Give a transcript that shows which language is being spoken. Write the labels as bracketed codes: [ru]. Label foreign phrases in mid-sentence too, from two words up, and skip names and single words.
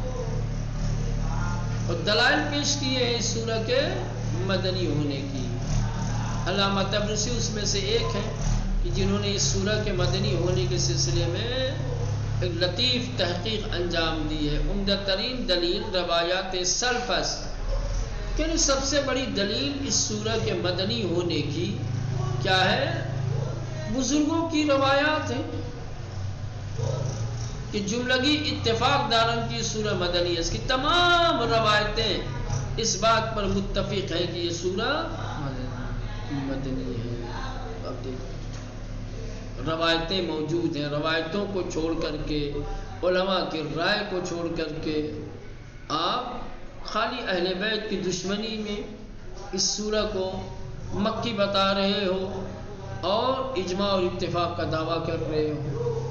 [ur] اور دلائل پیش کیے ہیں اس سورہ کے مدنی ہونے کی علامہ تبرسی اس میں سے ایک ہیں کہ جنہوں نے اس سورہ کے مدنی ہونے کے سلسلے میں ایک لطیف تحقیق انجام دی ہے [fa] عمدہ ترین دلیل روایات سلفس [ur] کہ سب سے بڑی دلیل اس سورہ کے مدنی ہونے کی کیا ہے بزرگوں کی روایات ہیں [fa] کہ جملگی اتفاق دارن [ur] کی سورہ مدنی ہے اس کی تمام روایتیں اس بات پر متفق ہیں کہ یہ سورہ مدنی ہے اب دیکھیں روایتیں موجود ہیں روایتوں کو چھوڑ کر کے علماء کی رائے کو چھوڑ کر کے آپ خالی اہل بیت کی دشمنی میں اس سورہ کو مکی بتا رہے ہو اور اجماع اور اتفاق کا دعویٰ کر رہے ہو